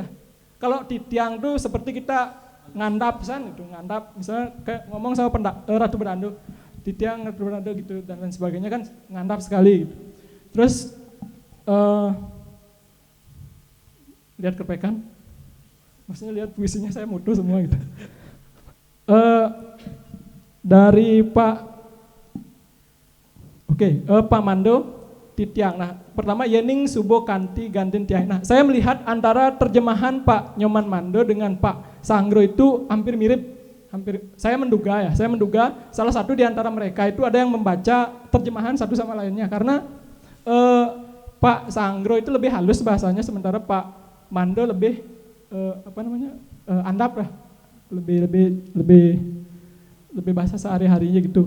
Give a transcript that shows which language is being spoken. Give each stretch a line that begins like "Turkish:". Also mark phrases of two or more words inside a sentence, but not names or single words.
Indonesian: Kalau titiang tuh seperti kita ngandap gitu, ngandap misalnya kayak ngomong sama Ratu Berando, titiang Ratu Berando gitu dan lain sebagainya kan ngandap sekali gitu. Terus lihat kerpekan, maksudnya lihat puisinya saya mutu semua gitu. Dari Pak Pak Mando titiang. Nah, pertama
Balinese: Yening Subo Kanti Gantin Tiang.
Indonesian: Nah, saya melihat antara terjemahan Pak Nyoman Mando dengan Pak Sanggro itu hampir mirip. Saya menduga salah satu di antara mereka itu ada yang membaca terjemahan satu sama lainnya karena Pak Sanggro itu lebih halus bahasanya, sementara Pak Mando lebih andap lah, lebih bahasa sehari-harinya gitu.